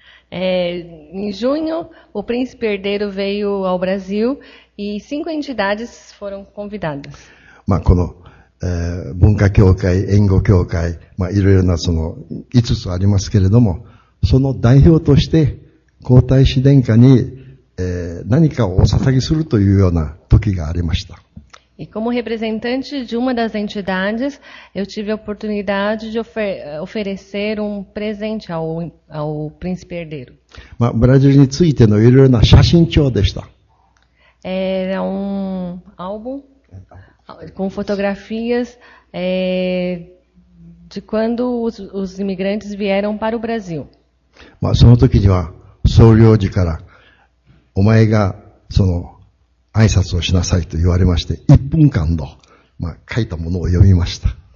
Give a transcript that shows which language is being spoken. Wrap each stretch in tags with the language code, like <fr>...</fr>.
<pt>Em junho, o príncipe herdeiro veio ao Brasil e 5 entidades foram convidadas.</pt> <ja>この文化協会、援護協会、いろいろなその5つありますけれども、その代表として皇太子殿下に、何かをお捧げするというような時がありました。</ja> <pt>E como representante de uma das entidades, eu tive a oportunidade de oferecer presente ao príncipe herdeiro.</pt> <ja>ブラジルについてのいろいろな写真帳でした。</ja> <pt>Era álbum com fotografias de quando os imigrantes vieram para o Brasil.</pt> <ja>その時には総領事からお前がその挨拶をしなさいと言われまして、1分間の書いたものを読みました。</ja>